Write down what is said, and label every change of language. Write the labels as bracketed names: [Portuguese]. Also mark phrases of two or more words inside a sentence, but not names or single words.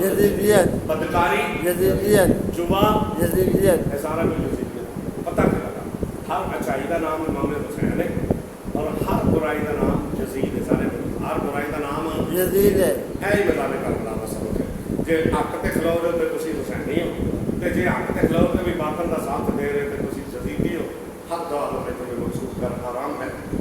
[Urdu] یزیدیت بدکاری یزیدیت جوا یزیدیت یہ سارا کچھ یزیدیت پتہ کیا لگا ہر اچھائی کا نام امام حسین ہے اور ہر برائی کا نام یزید ہے سارے ہر برائی کا نام یزید ہے [Punjabi] ہی میدان کربلا دا سبق ہے جے حق تے کھلو رہے ہو تے تسی حسینی ہو تے جے حق تے کھلو تے بھی باطل دا ساتھ دے رہے تے تسی یزیدی ہو حق دا تے کوئی محسوس کر حرام ہے